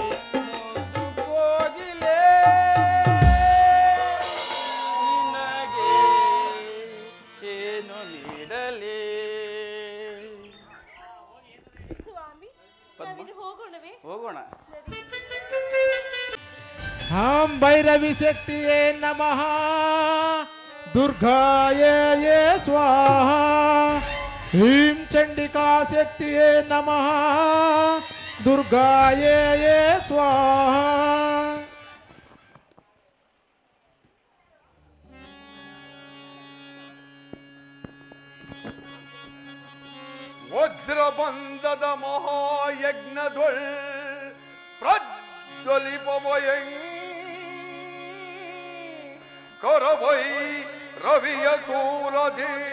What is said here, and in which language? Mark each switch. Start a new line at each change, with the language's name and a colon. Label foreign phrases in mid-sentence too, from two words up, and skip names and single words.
Kannada: ಮುದ್ದು ಕೋಗಿಲೆ ನಿನಗೆ ಏನು ನೀಡಲಿ? ಸ್ವಾಮಿ ನಾವಿನ್ನು ಹೋಗೋಣವೇ? ಹೋಗೋಣ. ನಡಿ.
Sanskrit: हम भैरवी शक्तिये नमः दुर्गाये ये स्वाहा ह्रीं चंडिका शक्तिये नमः दुर्गाये ये स्वाहा
Kannada: ವಜ್ರಬಂಧದ ಮಹಾಯಜ್ಞದೊಳ್ ಪ್ರಜ್ವಲಿಪವಯಂ ಕರವೈ ರವಿಯ ಸೂರಧಿ